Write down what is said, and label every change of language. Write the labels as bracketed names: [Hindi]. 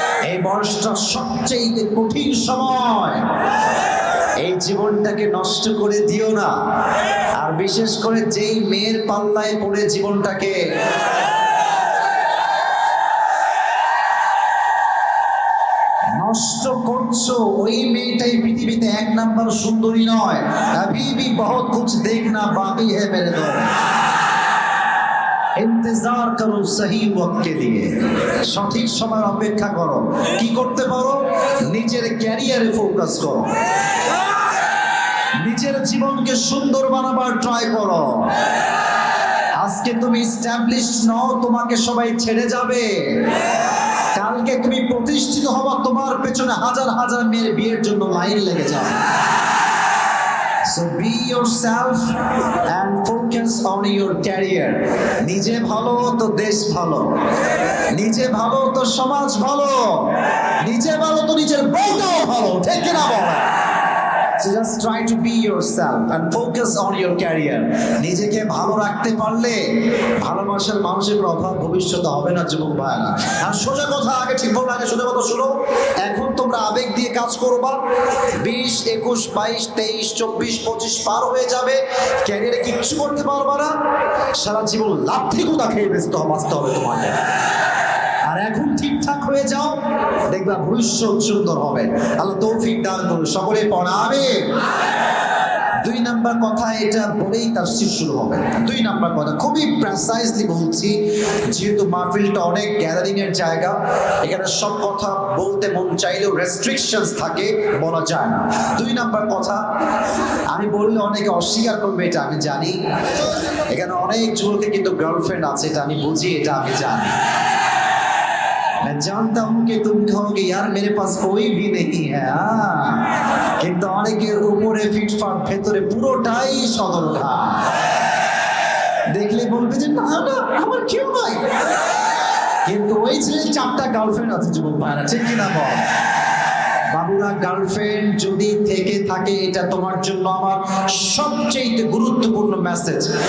[Bangla] এই বয়সটা সবচেয়ে কঠিন সময়, এই জীবনটাকে নষ্ট করে দিও না। আর বিশেষ করে যেই মেয়ের পাল্লায় পড়ে জীবনটাকে নষ্ট করছো, ওই মেয়েটাই পৃথিবীতে 1 নাম্বার সুন্দরী নয়। [Hindi] अभी भी बहुत कुछ देखना बाकी है मेरे दोस्त। [Bangla] ইন্তজার করো সহি ওয়াক্তকে দিয়ে, সঠিক সময় অপেক্ষা করো। কি করতে পারো? নিজের ক্যারিয়ারে ফোকাস করো, নিজের জীবনকে সুন্দর বানাবার ট্রাই করো। আজকে তুমি এস্টাবলিশড নও, তোমাকে সবাই ছেড়ে যাবে। কালকে তুমি প্রতিষ্ঠিত হবা, তোমার পেছনে হাজার হাজার মেয়ের বিয়ের জন্য লাইন লেগে যাবে। [English] So be yourself and focus on your career. [Bangla] নিজে ভালো তো দেশ ভালো, নিজে ভালো তো সমাজ ভালো, নিজে ভালো তো নিজের বউটাও ভালো, ঠিক কিনা বলো? [English] So just try to be yourself and focus on your career. [Bangla] নিজেকে ভালো রাখতে পারলে ভালোবাসার মানুষের অভাব ভবিষ্যতে হবে না যুবক ভাইরা। আর সোজা কথা, আগে ঠিক বলবো, আগে সোজা কথা শুনো। এখন তোমরা আবেগ দিয়ে কাজ করবা, 20, 21, 22, 23, 24, 25 পার হয়ে যাবে, ক্যারিয়ারে কিচ্ছু করতে পারবা না, সারা জীবন লাথি গুঁতা খেয়ে বাঁচতে হবে তোমাকে। আর এখন ঠিকঠাক হয়ে যাও, দেখবা ভবিষ্যৎ সুন্দর হবে। আল্লাহ তৌফিক দান করুন, সকলে পড়া আমিন। 2 নাম্বার কথা, এটা বলেই তাফসীর শুরু হবে। 2 নাম্বার কথা খুবই প্রেসাইজলি বলছি, যেহেতু মাহফিলটা অনেক গ্যাদারিং এর জায়গা, এখানে সব কথা বলতে মন চাইলেও রেস্ট্রিকশনস থাকে, বলা যায় না। 2 নাম্বার কথা, আমি বললে অনেকে অস্বীকার করবে, এটা আমি জানি। এখানে অনেক যুবকের কিন্তু গার্লফ্রেন্ড আছে, এটা আমি বুঝি, এটা আমি জানি। [Hindi] मैं जानता हूं कि तुम कहोगे यार मेरे पास कोई भी नहीं है, [Bangla] কিন্তু অনেকের উপরে ফিটফাট, ভেতরে পুরোটাই সদরঘাট। দেখলে বলবে যে না না আমার কেউ নাই, কিন্তু ওই ছেলের 4টা গার্লফ্রেন্ড আছে যুবক ভাইরা, ঠিক কিনা বল? বাবুরা, গার্লফ্রেন্ড যদি থেকে থাকে, এটা তোমার জন্য আমার সবচেয়ে গুরুত্বপূর্ণ মেসেজ।